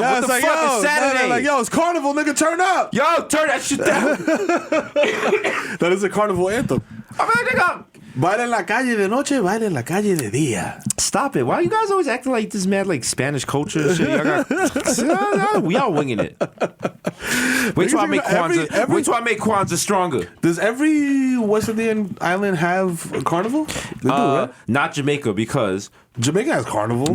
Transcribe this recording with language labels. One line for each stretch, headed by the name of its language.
English: What the fuck is Saturday? Like, yo, it's carnival, nigga, turn up. Yo, turn that shit down. That is a carnival anthem. I'm like, nigga.
Spanish: Baila en la calle de noche, baila en la calle de día.
English: Stop it. Why you guys always acting like this mad like Spanish culture and shit? We all winging it. Wait till I make Kwanzaa. Wait till I make Kwanzaa stronger. Does every West Indian island have a carnival? They do, right? Not Jamaica because Jamaica has carnival.